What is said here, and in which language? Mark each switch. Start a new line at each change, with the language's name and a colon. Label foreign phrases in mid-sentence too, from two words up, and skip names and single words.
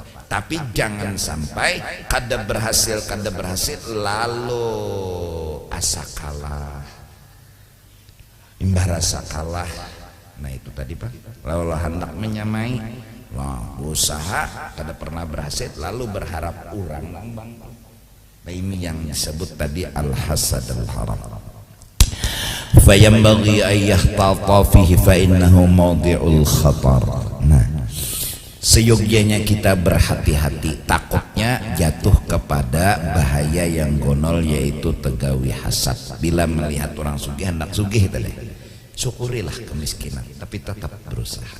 Banjar: Tapi jangan sampai kada berhasil lalu asa kalah, imbah rasa kalah. Nah itu tadi Pak, lalu hendak menyamai, usaha kada pernah berhasil lalu berharap orang bang.
Indonesian: Nah ini yang disebut tadi
Arabic: الحسد الحرام. فينبغي أن يحتاط فيه فإنه موضع الخطر.
Indonesian: Nah seyogyanya kita berhati-hati, takutnya jatuh kepada bahaya yang gonol, yaitu tegawi hasad. Bila melihat orang sugih hendak sugih tadi, syukurilah kemiskinan tapi tetap berusaha.